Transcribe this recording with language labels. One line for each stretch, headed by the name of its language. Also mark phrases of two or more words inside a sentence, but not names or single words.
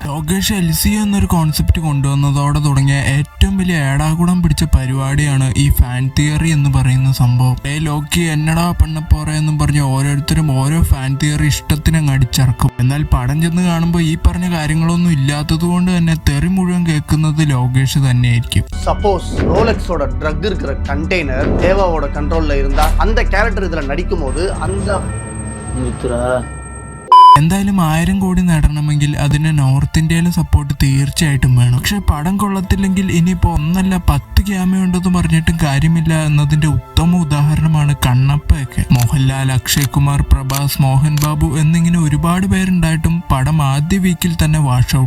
Malayalam: ലോകേഷ് LCU എന്നൊരു കോൺസെപ്റ്റ് കൊണ്ടുവന്നതോടെ തുടങ്ങിയ ഏറ്റവും വലിയ ഏടാകുടം പിടിച്ച പരിപാടിയാണ് ഈ
English: fan theory
Malayalam: എന്ന് പറയുന്ന സംഭവം. ലോക്കി എന്നടാ പെണ്ണപ്പോറ എന്നും പറഞ്ഞ് ഓരോരുത്തരും ഓരോ
English: fan theory
Malayalam: ഇഷ്ടത്തിനങ്ങ് അടിച്ചിറക്കും. എന്നാൽ പടം ചെന്ന് കാണുമ്പോൾ ഈ പറഞ്ഞ കാര്യങ്ങളൊന്നും ഇല്ലാത്തത് കൊണ്ട് തന്നെ തെറി മുഴുവൻ കേൾക്കുന്നത് ലോകേഷ് തന്നെയായിരിക്കും.
Tamil: சப்போஸ் ரோலெக்ஸோட ட்ரக் இருக்கிற கண்டெய்னர் தேவாவோட கண்ட்ரோல்ல இருந்தா அந்த கேரக்டர் இதுல நடிக்கும் போது அந்த
Malayalam: എന്തായാലും 1000 കോടി നേടണമെങ്കിൽ അതിന് നോർത്ത് ഇന്ത്യയിലെ സപ്പോർട്ട് തീർച്ചയായിട്ടും വേണം. പക്ഷെ പടം കൊള്ളത്തില്ലെങ്കിൽ ഇനിയിപ്പോ ഒന്നല്ല 10 ക്യാമിയോ ഉണ്ടെന്ന് പറഞ്ഞിട്ടും കാര്യമില്ല എന്നതിന്റെ ഉത്തമ ഉദാഹരണമാണ് കണ്ണപ്പയൊക്കെ. മോഹൻലാൽ, അക്ഷയ് കുമാർ, പ്രഭാസ്, മോഹൻ ബാബു എന്നിങ്ങനെ ഒരുപാട് പേരുണ്ടായിട്ടും പടം ആദ്യ വീക്കിൽ തന്നെ
English: wash out.